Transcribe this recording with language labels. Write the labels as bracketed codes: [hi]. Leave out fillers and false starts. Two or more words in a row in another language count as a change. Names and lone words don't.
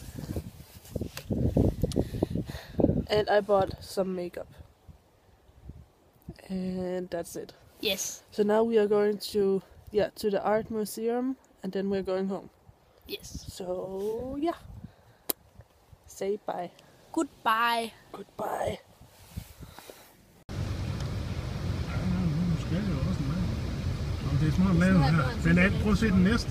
[en] And I bought some makeup. And that's it. Yes, So now we are going to the art museum and then we're going home. yes. So yeah. Say bye. Goodbye. Goodbye. [da] Nu skal jeg også med. Om det er smart lavet her. Den anden, prøv at se den næste.